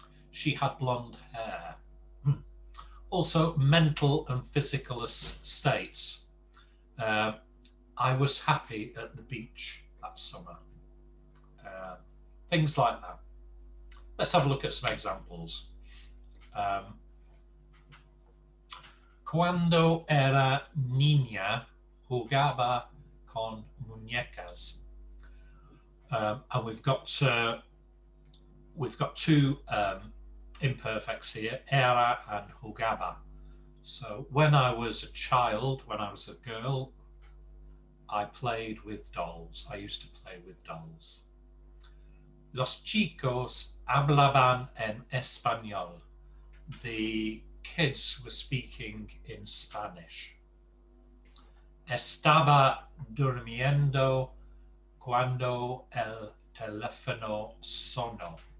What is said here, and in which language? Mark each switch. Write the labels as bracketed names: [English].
[English] She had blonde hair. Also mental and physical states. I was happy at the beach that summer. Things like that. Let's have a look at some examples. [Spanish] Cuando era niña, jugaba con muñecas. [English] And we've got two imperfects here, era and jugaba. So when I was a child, when I was a girl, I played with dolls. I used to play with dolls. [Spanish] Los chicos hablaban en español. [English] The kids were speaking in Spanish. [Spanish] Estaba durmiendo cuando el teléfono sonó.